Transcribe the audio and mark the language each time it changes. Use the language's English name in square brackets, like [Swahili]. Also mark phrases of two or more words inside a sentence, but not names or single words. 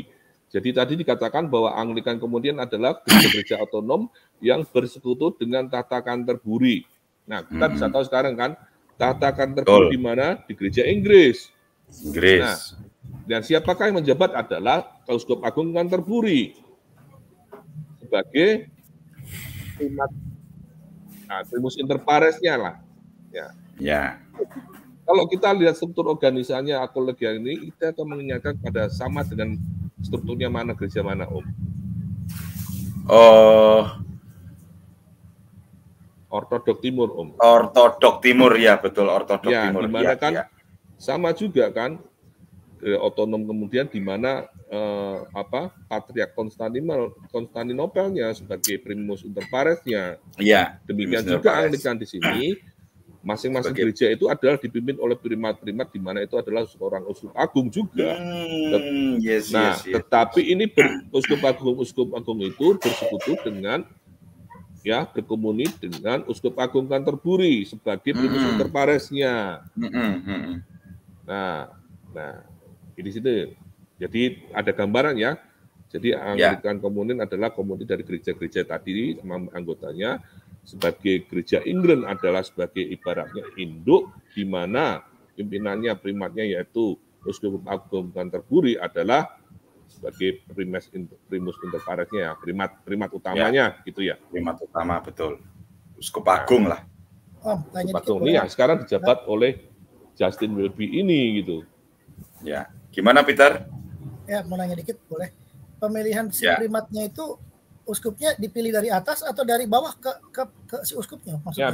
[Indonesian] Jadi tadi dikatakan bahwa Anglican kemudian adalah gereja otonom yang bersekutu dengan tata Canterbury. Nah, kita bisa tahu sekarang kan tata Canterbury di mana? Di gereja Inggris. Nah, dan siapakah yang menjabat adalah Keuskup Agung Canterbury sebagai primat, [Latin] primus inter paresnya [Indonesian] lah. Ya. Kalau kita lihat struktur organisasinya kolegia ini, kita akan mengingatkan pada sama dengan strukturnya mana gereja mana, Om? Ortodok Timur, Om. Ortodok Timur, ya betul, Ortodok Timur. Di mana kan sama juga kan otonom kemudian di mana Patriark Konstantinopelnya sebagai [Latin] primus inter paresnya. [Indonesian] Iya. Demikian juga Anglikan di sini. Masing-masing gereja itu adalah dipimpin oleh primat-primat di mana itu adalah seorang uskup agung juga. Tetapi ini uskup agung itu bersekutu dengan berkomuni dengan uskup agung Canterbury sebagai [Latin] primus inter paresnya. [Indonesian] Nah, di situ. Jadi ada gambaran ya. Jadi [English] Anglican Communion [Indonesian] adalah komunitas dari gereja-gereja tadi sama anggotanya. Sebagai gereja England adalah sebagai ibaratnya induk di mana pimpinannya primatnya yaitu Uskup Agung Canterbury adalah sebagai [Latin] primus inter paresnya, [Indonesian] primat utamanya, gitu ya. Primat utama, betul. Uskup Agung lah. Tanya Uskup dikit Agung ini ya sekarang dijabat oleh Justin Welby ini, gitu. Ya, gimana Peter? Ya, mau nanya dikit boleh. Pemilihan si primatnya itu uskupnya dipilih dari atas atau dari bawah ke si uskupnya maksudnya?